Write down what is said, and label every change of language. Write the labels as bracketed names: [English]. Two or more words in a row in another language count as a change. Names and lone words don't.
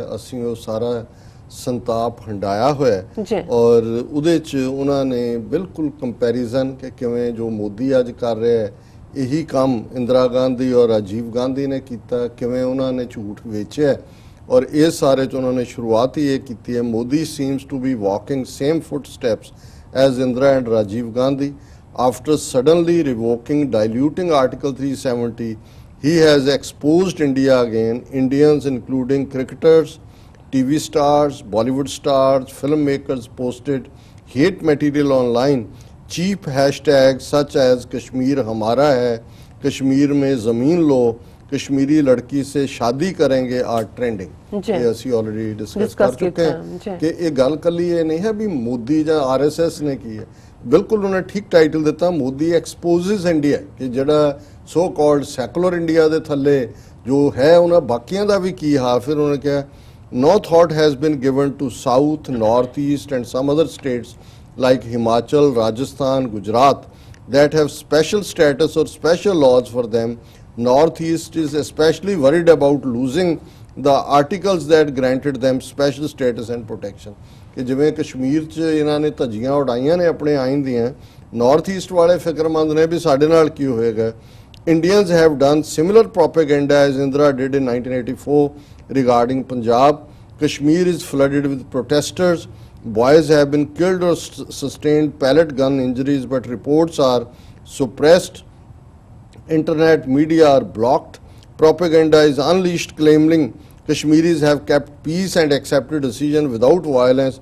[Punjabi] ਅਸੀਂ ਉਹ ਸਾਰਾ ਸੰਤਾਪ ਹੰਡਾਇਆ ਹੋਇਆ, ਔਰ ਉਹਦੇ 'ਚ ਉਹਨਾਂ ਨੇ ਬਿਲਕੁਲ ਕੰਪੈਰੀਜ਼ਨ ਕਿ ਕਿਵੇਂ ਜੋ ਮੋਦੀ ਅੱਜ ਕਰ ਰਿਹਾ ਹੈ ਇਹੀ ਕੰਮ ਇੰਦਰਾ ਗਾਂਧੀ ਔਰ ਰਾਜੀਵ ਗਾਂਧੀ ਨੇ ਕੀਤਾ, ਕਿਵੇਂ ਉਹਨਾਂ ਨੇ ਝੂਠ ਵੇਚਿਆ। ਔਰ ਇਹ ਸਾਰੇ 'ਚ ਉਹਨਾਂ ਨੇ ਸ਼ੁਰੂਆਤ ਹੀ ਇਹ ਕੀਤੀ ਹੈ, [English] Modi seems to be walking same foot steps as Indira and Rajiv Gandhi. After suddenly revoking, diluting Article 370, he has exposed India again. Indians, including cricketers, TV stars, Bollywood stars, filmmakers posted hate material online. Cheap hashtags such as [Hindi] कश्मीर हमारा है, कश्मीर में ज़मीन लो, कश्मीरी लड़की से शादी करेंगे [English] are trending. [Punjabi] ये ਅਸੀਂ [English] already discuss [Punjabi] ਕਰ ਚੁੱਕੇ ਹਾਂ ਕਿ ਇਹ ਗੱਲ ਕੱਲੀ ਇਹ ਨਹੀਂ ਹੈ ਵੀ ਮੋਦੀ ਜਾਂ ਆਰਐਸਐਸ ਨੇ ਕੀ ਹੈ। ਬਿਲਕੁਲ ਉਹਨੇ ਠੀਕ ਟਾਈਟਲ ਦਿੱਤਾ, ਮੋਦੀ ਐਕਸਪੋਜ਼ਸ ਇੰਡੀਆ, ਕਿ ਜਿਹੜਾ [English] so called secular India [Punjabi] ਦੇ ਥੱਲੇ ਜੋ ਹੈ ਉਹਨਾਂ ਬਾਕੀਆਂ ਦਾ ਵੀ ਕੀ ਹਾਲ। ਫਿਰ ਉਹਨੇ ਕਿਹਾ [English] no thought has been given to south, northeast and some other states like Himachal, Rajasthan, Gujarat that have special status or special laws for them. Northeast is especially worried about losing the articles that granted them special status and protection. [Punjabi] ਕਿ ਜਿਵੇਂ ਕਸ਼ਮੀਰ 'ਚ ਇਹਨਾਂ ਨੇ ਧੱਜੀਆਂ ਉਡਾਈਆਂ ਨੇ ਆਪਣੇ ਆਇਨ ਦੀਆਂ, ਨਾਰਥ ਈਸਟ ਵਾਲੇ ਫਿਕਰਮੰਦ ਨੇ ਵੀ ਸਾਡੇ ਨਾਲ ਕੀ ਹੋਏਗਾ। [English] Indians have done similar propaganda as Indira did in 1984 regarding Punjab. Kashmir is flooded with protesters. Boys have been killed or sustained pellet gun injuries, but reports are suppressed. Internet media are blocked. Propaganda is unleashed claiming Kashmiris have kept peace and accepted decision without violence.